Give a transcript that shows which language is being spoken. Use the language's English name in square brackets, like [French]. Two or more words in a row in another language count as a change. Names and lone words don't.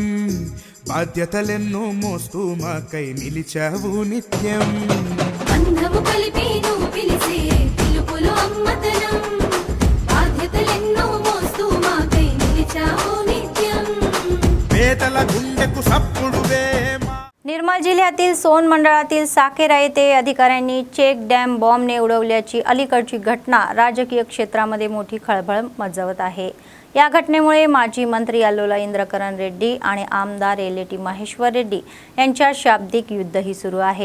[Telugu] బాధ్యతలెన్నో మోస్తూ మాకై నిలిచావు నిత్యం. బంధము కలిపి నువ్వు పిలిసే పిలుపులో అమ్మతనం. బాధ్యతలెన్నో మోస్తూ మాకై నిలిచావు ప్రజల గుండెకు సప్పుడువే [Marathi] निर्मल जिल्ह्यातील सोन मंडळातील साकेरा येथे अधिकाऱ्यांनी चेक डॅम बॉम्बने उडवल्याची अलीकडची घटना राजकीय क्षेत्रामध्ये मोठी खळबळ मचवत आहे। या घटनेमुळे माजी मंत्री अल्लोला इंद्रकरण रेड्डी आणि आमदार एलेटी महेश्वर रेड्डी यांच्यात शाब्दिक युद्धही सुरू आहे।